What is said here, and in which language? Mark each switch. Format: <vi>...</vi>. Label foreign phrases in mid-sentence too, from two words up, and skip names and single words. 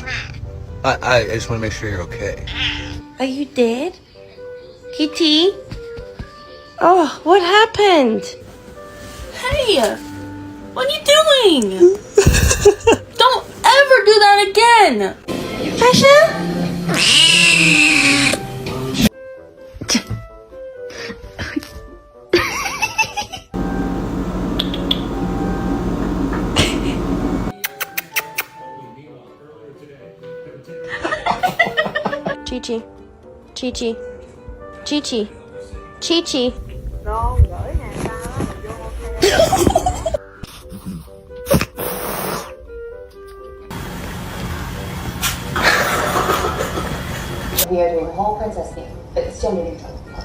<en>I just want to make sure you're okay. Are you dead? Kitty? Oh, what happened? Hey! What are you doing? Don't ever do that again! Fasha? Chi-Chi. Chi-Chi. Chi-Chi. Chi-Chi.</en> <vi>Ron gửi nè tao á, mình vô hotel.</vi> <en>We are doing the whole princess thing, but it's still moving from</en>